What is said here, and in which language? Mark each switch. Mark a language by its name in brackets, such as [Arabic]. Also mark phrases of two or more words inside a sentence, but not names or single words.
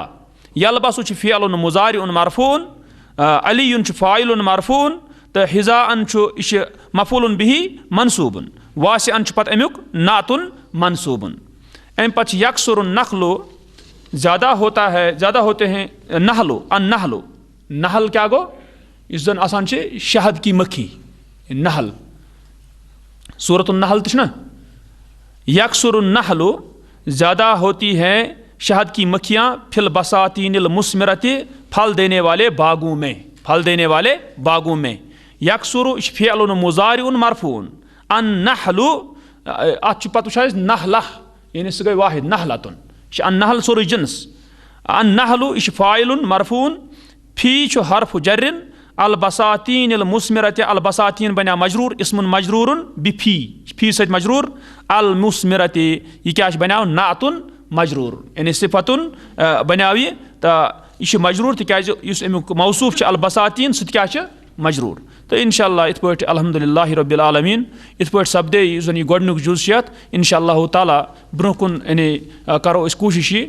[Kashmiri] یلبس چھُ [Arabic] فعل مضارع مرفوع. [Kashmiri] علی چھُ [Arabic] فاعل مرفوع [Kashmiri] تہٕ حذاء چھُ یہِ چھُ [Arabic] مفعول به منصوب. [Kashmiri] واسعا چھُ پتہٕ امیُک [Arabic] نعت منصوب. [Urdu] امہِ پتہٕ چھِ [Arabic] یکسر النخل [Urdu] زیادہ ہوتا ہے زیادہ ہوتے ہیں نحل النحل. [Kashmiri] نحل کیا گو یُس زن آسان چھِ [Urdu] شہد کی مکھی [Kashmiri] نحل. سورۃ النحل تہِ چھُ نا. [Arabic] یکسر النحل [Urdu] زیادہ ہوتی ہے شہد کی مکھیاں [Arabic] فی البساتین المثمرۃ [Urdu] پھل دینے والے باغوں میں. پھل دینے والے باغوں میں. [Arabic] یکسر فعل مضارع مرفوع. [Kashmiri] النحل اتھ چھُ پتہٕ وٕچھان أسۍ نحلہ یعنی سُہ گٔے واحد نحلتن یہِ چھُ النحل سورُے جنس. النحل یہِ چھُ [Arabic] فاعل مرفوع. [Kashmiri] فی چھُ حرف جرن. [Arabic] البساتین المثمرۃ البساتین بنیٛاو مجرور اسم مجرور بفی فی سۭتۍ مجرور. [Kashmiri] المثمرۃ یہِ کیٛاہ چھُ بنیٛاو [Arabic] نعت مجرور [Kashmiri] یعنی صفتن بنیٛاو یہِ تہٕ یہِ چھُ مجرور تِکیٛازِ یُس امیُک موصوف چھُ البساتین سُہ تہِ کیٛاہ چھُ مجرور. تہٕ اِنشاء اللہ یِتھ پٲٹھۍ [Arabic] الحمدُاللہ رب العالمیٖن [Kashmiri] یِتھ پٲٹھۍ سپدے یُس زن یہِ گۄڈنیُک جُز چھُ یتھ اِنشاء اللہ تعالیٰ برونٛہہ کُن یعنی کرو أسۍ کوٗشش یہِ